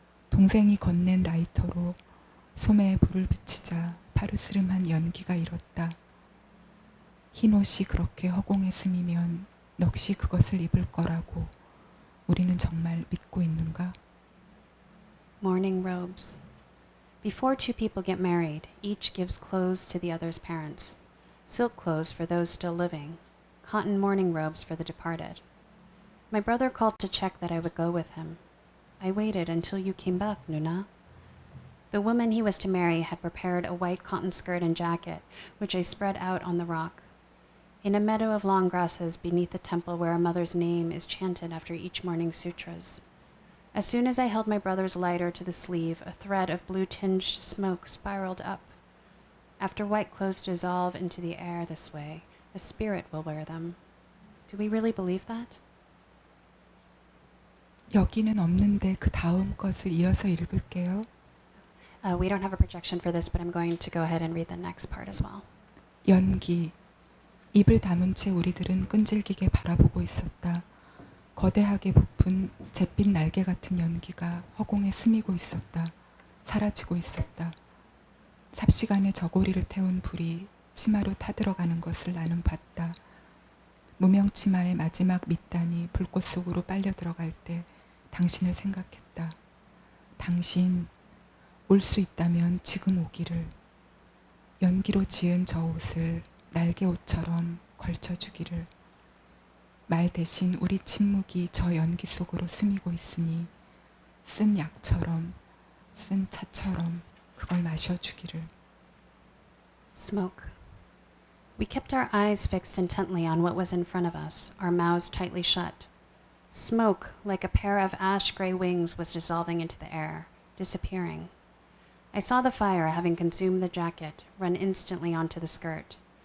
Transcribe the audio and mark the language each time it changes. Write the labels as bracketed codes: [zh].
[ko] 동생이 건넨 라이터로 소매에 불을 붙이자 파르스름한 연기가 일었다. 흰 옷이 그렇게 허공에 스미면 넋이 그것을 입을 거라고 우리는 정말 믿고 있는가? [en] Mourning robes. Before two people get married, each gives clothes to the other's parents. Silk clothes for those still living, cotton mourning robes for the departed. My brother called to check that I would go with him. I waited until you came back, Nuna. The woman he was to marry had prepared a white cotton skirt and jacket, which I spread out on the rock. In a meadow of long grasses beneath the temple where a mother's name is chanted after each morning sutras. As soon as I held my brother's lighter to the sleeve, a thread of blue-tinged smoke spiraled up. After white clothes dissolve into the air this way, a spirit will wear them. Do we really believe that? [ko] 여기는 없는데 그 다음 것을 이어서 읽을게요. [en] We don't have a projection for this, but I'm going to go ahead and read the next part as well. [ko] 연기. 입을 다문 채 우리들은 끈질기게 바라보고 있었다. 거대하게 부푼 잿빛 날개 같은 연기가 허공에 스미고 있었다. 사라지고 있었다. 삽시간에 저고리를 태운 불이 치마로 타들어가는 것을 나는 봤다. 무명 치마의 마지막 밑단이 불꽃 속으로 빨려 들어갈 때 당신을 생각했다. 당신 올 수 있다면 지금 오기를. 연기로 지은 저 옷을 날개 옷처럼 걸쳐주기를. 말 대신 우리 침묵이 저 연기 속으로 스미고 있으니 쓴 약처럼 쓴 차처럼 그걸 마셔주기를. [en] Smoke. We kept our eyes fixed intently on what was in front of us, our mouths tightly shut. Smoke, like a pair of ash-gray wings, was dissolving into the air, disappearing. I saw the fire, having consumed the jacket, run instantly onto the skirt.